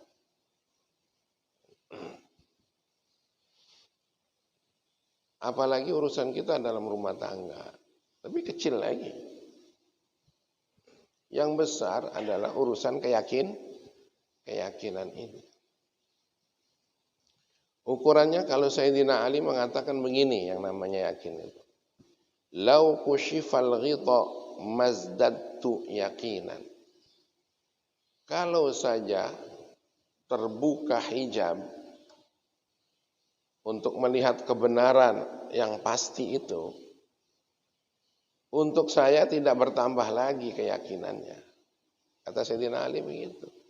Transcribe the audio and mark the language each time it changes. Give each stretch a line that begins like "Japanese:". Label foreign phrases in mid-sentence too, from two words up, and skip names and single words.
Indonesian: Apalagi urusan kita dalam rumah tangga. Tapi kecil lagi. Yang besar adalah urusan keyakinan ini. Ukurannya kalau Sayyidina Ali mengatakan begini yang namanya yakin itu.
Arabic: لو كشف الغطاء ما ازددت يقينا.
Indonesian: Kalau saja terbuka hijab untuk melihat kebenaran yang pasti itu, untuk saya tidak bertambah lagi keyakinannya. Kata Sayyidina Ali begitu.